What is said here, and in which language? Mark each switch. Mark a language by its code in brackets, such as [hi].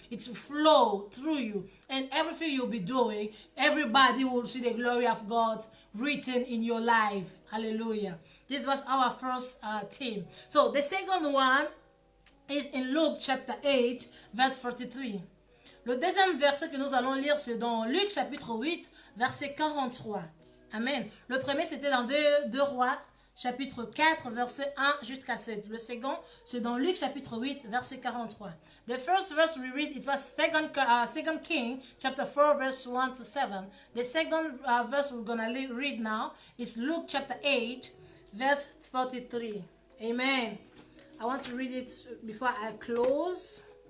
[en] It will flow through you. And everything you'll be doing, everybody will see the glory of God written in your life. Hallelujah. This was our first theme. So the second one is in Luke chapter 8, verse 43. [fr] Le deuxième verset que nous allons lire, c'est dans Luc chapitre 8, verset 43. Amen. Le premier, c'était dans 2 Rois, chapitre 4, verset 1 jusqu'à 7. Le second, c'est dans Luc chapitre 8, verset 43. [en] The first verse we read, it was second King, chapter 4, verse 1 to 7. The second verse we're going to read now is Luke chapter 8, verse 43. Amen. I want to read it before I close.